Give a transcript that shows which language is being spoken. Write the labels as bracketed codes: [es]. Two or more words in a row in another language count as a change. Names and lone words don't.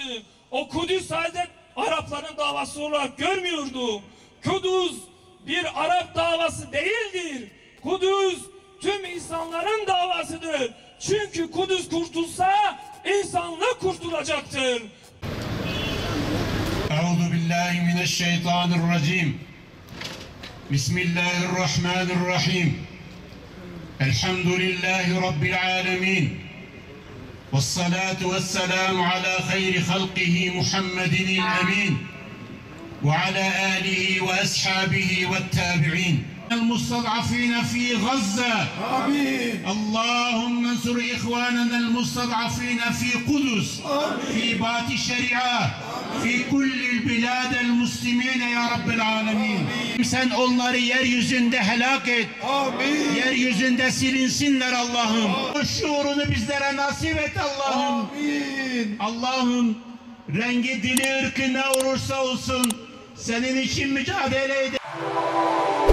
[tr] O Kudüs sadece Arapların davası olarak görmüyordu. Kudüs bir Arap davası değildir. Kudüs tüm insanların davasıdır. Çünkü Kudüs kurtulsa insanlık kurtulacaktır. [ar] بالله من الشيطان الرجيم بسم الله الرحمن الرحيم الحمد لله رب العالمين والصلاة والسلام على خير خلقه محمد الأمين وعلى آله وأصحابه والتابعين المستضعفين في غزة آمين اللهم انصر إخواننا المستضعفين في قدس في بات الشريعة في كل البلاد المسلمين يا رب العالمين [tr] sen onları yeryüzünde helak et amin yeryüzünde silinsinler Allah'ım o şuurunu bizlere nasip et Allah'ım amin Allah'ım rengi dili ırkı ne olursa olsun senin için mücadele eder.